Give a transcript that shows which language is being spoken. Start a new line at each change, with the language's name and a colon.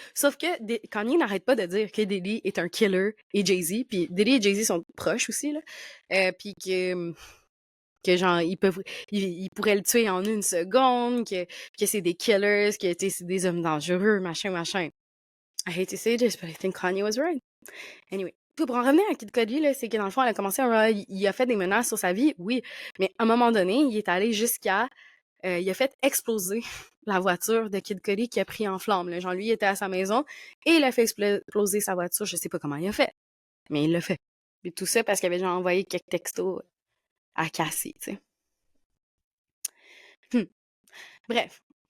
French: Sauf que Kanye n'arrête pas de dire que Diddy est un killer et Jay-Z, puis Diddy et Jay-Z sont proches aussi, là, puis que genre, ils pourraient le tuer en 1 seconde, que c'est des killers, que c'est des hommes dangereux, machin.
English: I hate to say this, but I think Kanye was right. Anyway.
French: Pour en revenir à Kid Cudi, là, c'est que dans le fond, il a fait des menaces sur sa vie, oui, mais à un moment donné, il est allé jusqu'à il a fait exploser la voiture de Kid Cudi qui a pris en flammes. Là. Genre, lui, il était à sa maison et il a fait exploser sa voiture. Je sais pas comment il a fait, mais il l'a fait. Et tout ça parce qu'il avait genre envoyé quelques textos à Cassie, tu sais. Bref.